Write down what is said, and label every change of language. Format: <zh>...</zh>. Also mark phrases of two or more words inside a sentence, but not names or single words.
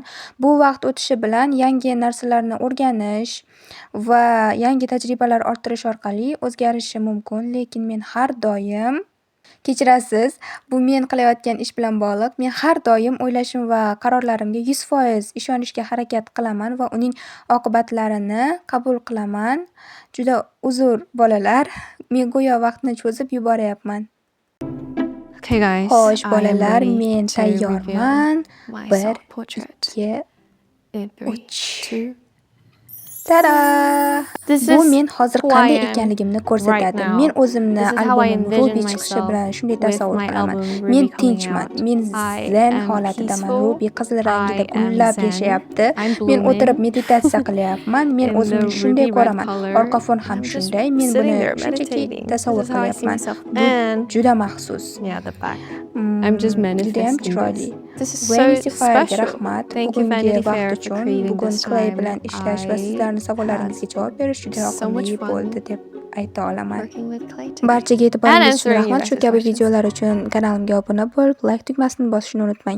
<uz>Bu vaqt o'tishi bilan yangi narsalarni o'rganish va yangi tajribalar orttirish orqali o'zgarishi mumkin, lekin men har doim kechirasiz, bu men qilayotgan ish bilan bog'liq. Men har doim o'ylashim va qarorlarimga 100% ishonishga harakat qilaman va uning oqibatlarini qabul qilaman. Juda uzr bolalar, men go'yo vaqtni cho'zib yuboryapman.</uz> <en>Okay, guys.</en> <uz>Xo'sh,</uz> <en>I am</en> <uz>bolalar,</uz> <en>ready</en> <uz>men</uz> <en>to reveal</en> <uz>tayyorman.</uz> <en>my 1, self-portrait 2, in 3, 2. tada! This</en> <uz>Bu</uz> <en>is</en> <uz>men hozir</uz> <en>who I</en> <uz>qanday</uz> <en>am</en> <uz>ekanligimni</uz> <en>right</en> <uz>ko'rsatadi.</uz> <en>now.</en> <uz>Men o'zimni</uz> <en>This is how I</en> <uz>albomim</uz> <en>envision</en> <uz>Ruby chiqishi</uz> <en>myself</en> <uz>bilan shunday</uz> <en>with</en> <uz>tasavvur</uz> <en>my</en> <uz>qilaman.</uz> <en>album</en> <uz>Men</uz> <en>Ruby coming</en> <uz>tinchman,</uz> <en>out.</en> <uz>men</uz> <en>I</en> <uz>zen</uz> <en>am</en> <uz>holatidaman.</uz> <en>peaceful.</en> <uz>Ruby qizil rangida</uz> <en>I am</en> <uz>gullab</uz> <en>zen.</en> <uz>yashayapti.</uz> <en>I'm</en> <uz>Men o'tirib</uz> <en>blooming</en> <uz>meditatsiya qilyapman. Men</uz> <en>in the</en> <uz>o'zimni shunday</uz> <en>ruby red</en> <uz>ko'raman.</uz> <en>color.</en> <uz>Orqa fon ham</uz> <en>I'm just</en> <uz>shunday. Men</uz> <en>sitting</en> <uz>buni</uz> <en>there</en> <uz>shunchaki</uz> <en>meditating. This</en> <uz>tasavvur</uz> <en>is how I see</en> <uz>qilyapman.</uz> <en>myself.</en> <uz>Bu</uz> <en>And</en> <uz>juda maxsus.</uz> <en>yeah, the back. I'm just</en> <uz>Judayam</uz> <en>manifesting</en> <uz>chiroyli.</uz> <en>this. This is so</en> <uz>Vanity Fairga</uz> <en>special.</en> <uz>rahmat.</uz> <en>Thank you,</en> <uz>Bugungi</uz> <en>Vanity</en> <uz>vaqt</uz> <en>Fair, for</en> <uz>uchun,</uz> <en>creating</en> <uz>bugun</uz> <en>this</en> <uz>Clay</uz> <en>time.</en> <uz>bilan ishlash va sizlarning savollaringizga javob berish juda</uz> <en>so much</en> <uz>yoqimli</uz> <en>fun</en> <uz>bo'ldi deb ayta olaman.</uz> <en>working with Clay today.</en> <uz>Barchaga</uz> <en>And</en> <uz>e'tiboringiz uchun</uz> <en>answering you</en> <uz>rahmat. Shu</uz> <en>guys'</en> <uz>kabi</uz> <en>questions.</en> <uz>videolar uchun kanalimga obuna bo'lib, like tugmasini bosishni unutmang.</uz>